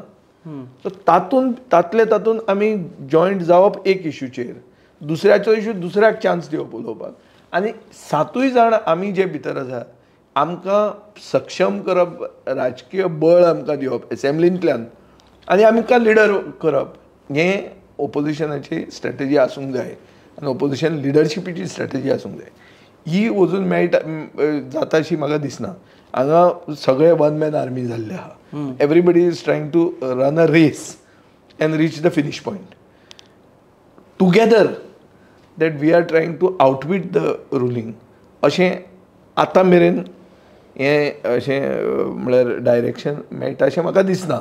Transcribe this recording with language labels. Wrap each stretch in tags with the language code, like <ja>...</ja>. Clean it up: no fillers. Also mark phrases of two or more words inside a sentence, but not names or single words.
<kok>सो तातूंत आमी जॉयंट जावप एक इश्यूचेर दुसऱ्याचो इश्यू दुसऱ्याक चान्स दिवप उलोवपाक आनी 7य जाण आमी जे भितर आसा आमकां सक्षम करप राजकीय बळ आमकां दिवप एसेंब्लींतल्यान आनी आमकां लिडर करप हें ओपोजिशनाची स्ट्रॅटेजी आसूंक जाय आनी ओपोजिशन लिडरशिपीची स्ट्रॅटेजी आसूंक जाय. ही वचून मेळटा जाता अशी म्हाका दिसना. हांगा सगळे</kok> <en>one man army</en> <kok>जाल्ले आहा.</kok> <en>everybody is trying to run a race and reach the finish point together that we are trying to outwit the ruling</en> <kok>अशें आतां मेरेन हें अशें म्हळ्यार डायरेक्शन मेळटा अशें म्हाका दिसना.</kok>